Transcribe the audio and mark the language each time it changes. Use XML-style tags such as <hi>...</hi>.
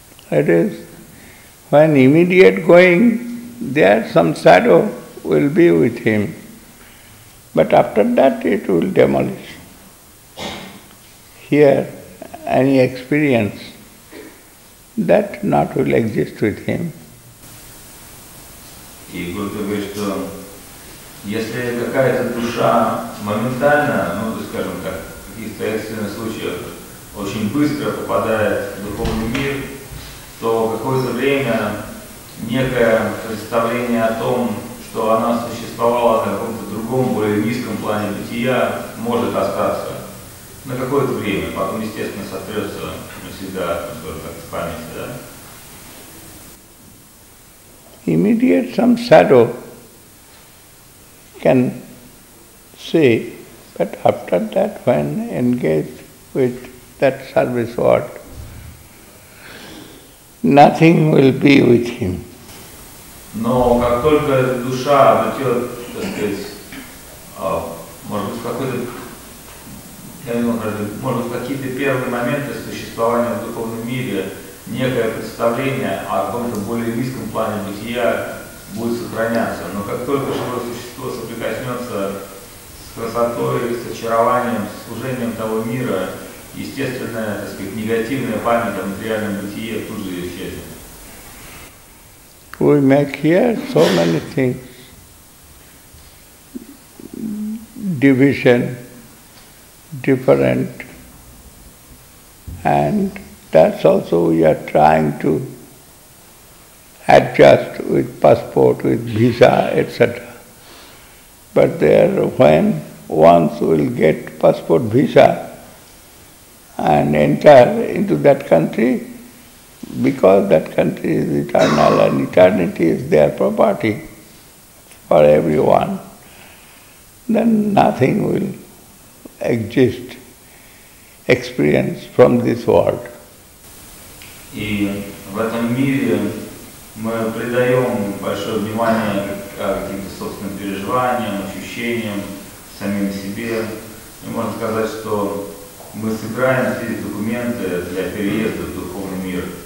<en>It is, when immediate going, there some shadow will be with him. But after that it will demolish. Here, any experience, that not will exist with him.</en> <ru>И говорит, что если какая-то душа моментально, скажем так, в каких-то экстренных случаях очень быстро попадает в духовный мир, то какое-то время некое представление о том, что она существовала на каком-то другом, более низком плане бытия, может остаться на какое-то время, потом, естественно, сотрется навсегда, как-то в памяти, да?</ru> <en>Immediate some shadow can see, but after that when engaged with that service world, nothing will be with him.</en> <ru>Но как только душа обретет, так сказать, может быть, может быть, какие-то первые моменты существования в духовном мире, некое представление о каком-то более низком плане бытия будет сохраняться. Но как только живое существо соприкоснется с красотой, с очарованием, с служением того мира, естественная, так сказать, негативная память о материальном бытие тут же исчезнет.</ru> <en>We make here so many things. Division, different, and that's also we are trying to adjust with passport, with visa, etc. But there, when once will get passport visa, and enter into that country, because that country is eternal and eternity is their property for everyone, then nothing will exist, experience from this world.</en> <ru>И в этом мире мы придаем большое внимание каким-то собственным переживаниям, ощущениям, самим себе. И можно сказать, что мы собираем здесь документы для переезда в духовный мир.</ru>